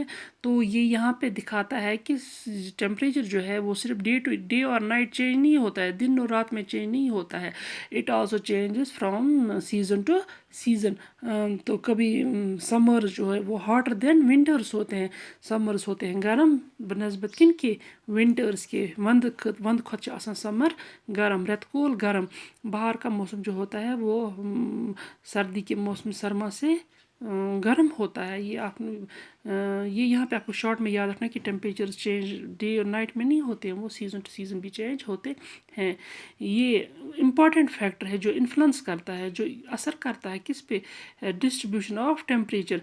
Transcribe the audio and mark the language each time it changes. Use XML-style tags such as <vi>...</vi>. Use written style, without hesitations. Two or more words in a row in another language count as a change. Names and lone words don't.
<ur>تو یہ یہاں پہ دکھاتا ہے کہ ٹیمپریچر جو ہے وہ صرف ڈے اور نائٹ چینج نہیں ہوتا ہے، دن اور رات میں چینج نہیں ہوتا ہے.</ur> <en>It also changes from season to season.</en> <ur>تو کبھی سمرز جو ہے وہ</ur> <en>hotter than winters</en> <ur>ہوتے ہیں، سمرز ہوتے ہیں گرم بنسبت کن کے ونٹرس کے.</ur> <ks>وند کھۄتہٕ چھِ آسان سمر گرم، رٮ۪تہٕ کول گرم.</ks> <ur>باہر کا موسم جو ہوتا ہے وہ سردی کے موسم سرما سے گرم ہوتا ہے. یہ یہاں پہ آپ کو شارٹ میں یاد رکھنا کہ</ur> <en>temperature change</en> <ur>ڈے اور نائٹ میں نہیں ہوتے ہیں، وہ</ur> <en>season to season</en> <ur>بھی چینج ہوتے ہیں. یہ</ur> <en>important factor</en> <ur>ہے جو انفلوئنس کرتا ہے، جو اثر کرتا ہے کس پہ،</ur> <en>distribution of temperature.</en>